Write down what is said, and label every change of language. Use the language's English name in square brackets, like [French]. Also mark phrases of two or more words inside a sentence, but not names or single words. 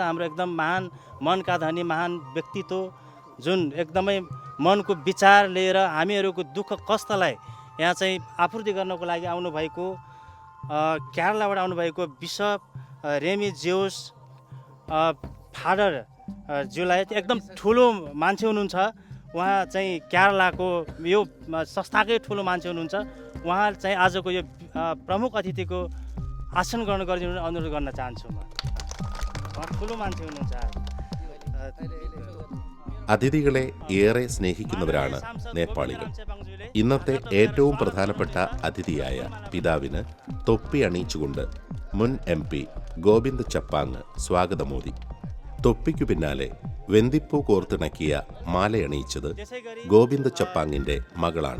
[Nepali] हाम्रो एकदम महान मनका धनी महान व्यक्तित्व जुन एकदमै मनको विचार लिएर हामीहरूको दुःख कष्टलाई यहाँ चाहिँ आपूर्ति गर्नको लागि आउनुभएको केरलाबाट आउनुभएको बिशप रेमी जेउस फादर ज्यूलाई एकदम ठुलो मान्छे हुनुहुन्छ। उहाँ चाहिँ केरलाको यो संस्थाकै ठुलो मान्छे हुनुहुन्छ। उहाँ चाहिँ आजको यो प्रमुख अतिथिको आसन ग्रहण गरिदिनु अनुरोध गर्न चाहन्छु। म उहाँ ठुलो मान्छे हुनुहुन्छ। [Malayalam] അതിഥികളെ ഏറെ സ്നേഹിക്കുന്നവരാണ് നേപ്പാളികൾ. ഇന്നത്തെ ഏറ്റവും പ്രധാനപ്പെട്ട അതിഥിയായ പിതാവിന് തൊപ്പി അണിയിച്ചുകൊണ്ട് മുൻ MP ഗോവിന്ദ് ചപ്പാങ് സ്വാഗതമോദി. തൊപ്പിക്കു പിന്നാലെ വെന്തിപ്പൂ കോർത്തിണക്കിയ മാലയണിയിച്ചത് ഗോവിന്ദ് ചപ്പാങ്ങിന്റെ മകളാണ്.